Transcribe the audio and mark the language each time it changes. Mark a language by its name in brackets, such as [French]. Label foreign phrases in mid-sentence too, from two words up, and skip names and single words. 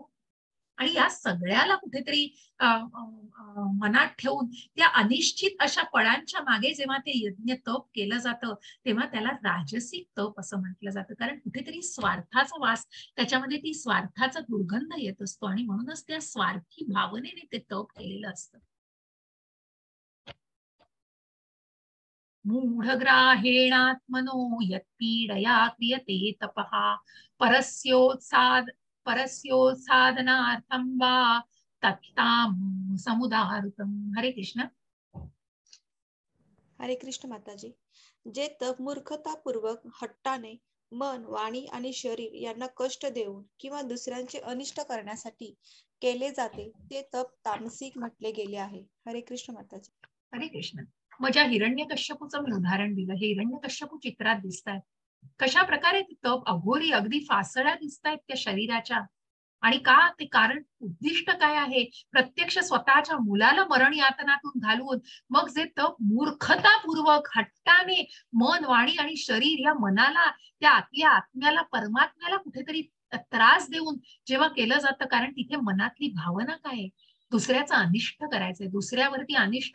[Marathi] आणि या सगळ्याला कुठेतरी मनात ठेवून त्या अनिश्चित अशा फळांच्या मागे जेव्हा ते यज्ञ तप केलं जातं, तेव्हा त्याला राजसिक तप असं म्हटलं जातं. कारण कुठेतरी स्वार्थाचा वास, त्याच्यामध्ये ती स्वार्थाचा दुर्गंध येत असतो, आणि म्हणूनच त्या स्वार्थी भावनेने ते तप केलेलं असतं. [Sanskrit] मूढग्राहेणात्मनो यत्पीडया क्रियते तपः परस्योत्सादनार्थं वा तत्तां समुदाहृतम्. [Marathi] हरे कृष्ण. हरे कृष्ण माताजी. जे तप मूर्खतापूर्वक हट्टाने मन, वाणी आणि शरीर यांना कष्ट देऊन किंवा दुसऱ्यांचे अनिष्ट करण्यासाठी केले जाते, ते तप तामसिक म्हटले गेले आहे. हरे कृष्ण माताजी. हरे कृष्ण. मग ज्या हिरण्यकश्यपूचं मी उदाहरण दिलं, हे हिरण्यकश्यपू चित्रात दिसतात, कशा प्रकारे ते तप अघोरी अगदी फासड्या दिसतायत त्या शरीराच्या. आणि का ते कारण उद्दिष्ट काय आहे, प्रत्यक्ष स्वतःच्या मुलाला मरण यातनातून घालवून मग जे तप मूर्खतापूर्वक हट्टाने मन, वाणी आणि शरीर या मनाला, त्या आपल्या आत्म्याला, परमात्म्याला कुठेतरी त्रास देऊन जेव्हा केलं जातं, कारण तिथे मनातली भावना काय आहे, दुसऱ्याचं अनिष्ट करायचंय, दुसऱ्यावरती अनिष्ट.